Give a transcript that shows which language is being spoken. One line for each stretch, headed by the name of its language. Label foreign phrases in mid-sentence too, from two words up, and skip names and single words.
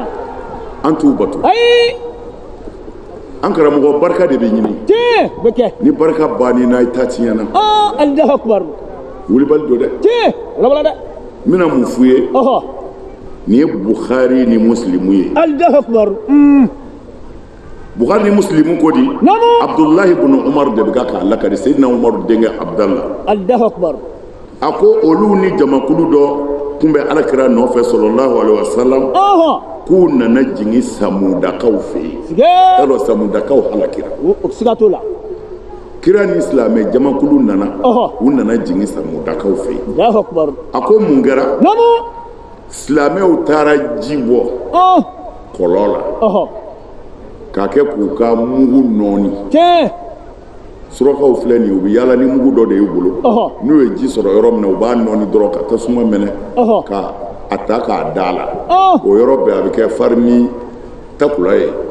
Bambara: an t'u bato ayi an karamɔgɔ barika de bɛ ɲini tiɲɛ bɛ kɛ ni barika banni na i ta tiɲɛna
Arabic: الله أكبر
Bambara: wulibali don dɛ tiɲɛ wala dɛ n bɛna mun f'u ye nin ye Bukhari ni Muslimu ye
Arabic: الله أكبر
Bambara: Bukhari ni Muslimu ko di Abdullahi ibn Umar de bɛ k'a lakari Seydina Umar denkɛ Abdallah
Arabic: الله أكبر
Bambara: a ko olu ni jamakulu dɔ tun bɛ alakira nɔfɛ
Arabic: صلى الله عليه وسلم
Bambara: k'u nana jigin Samudakaw fɛ yen yalɔ Samudakaw halakira siga t'o la kira ni silamɛ jamakulu nana u nana jigin Samudakaw fɛ yen
Arabic: الله أكبر
Bambara: a ko mun kɛra silamɛw taara ji bɔ kɔlɔn la k'a kɛ k'u ka mugu nɔɔni surakaw filɛ nin ye u bɛ yaala ni mugu dɔ de y'u bolo n'u ye ji sɔrɔ yɔrɔ min na u b'a nɔɔni dɔrɔn ka tasuma minɛ ka a ta k'a da la o yɔrɔ bɛɛ a bɛ kɛ farimi takula ye